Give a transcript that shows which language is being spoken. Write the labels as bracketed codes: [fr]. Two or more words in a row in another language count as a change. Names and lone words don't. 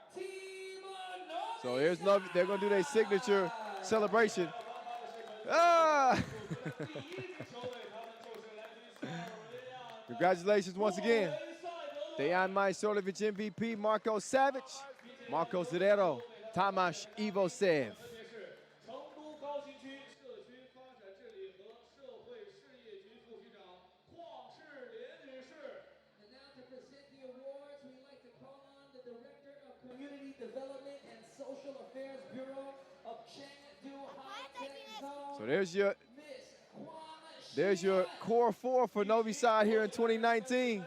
[en] So here's Novi. They're going to do their signature celebration. Congratulations once again. Dejan Majsolovic MVP, Marco Savic, Marco Zerero, Tomasz Ivosev. [zh] 成都高新区社区发展治理和社会事业局副局长邝世林女士。 [en] And now to present the awards, we'd like to call on the Director of Community Development and Social Affairs Bureau of Chengdu High-Tech Zone. So there's your core four for Novi Sad here in 2019.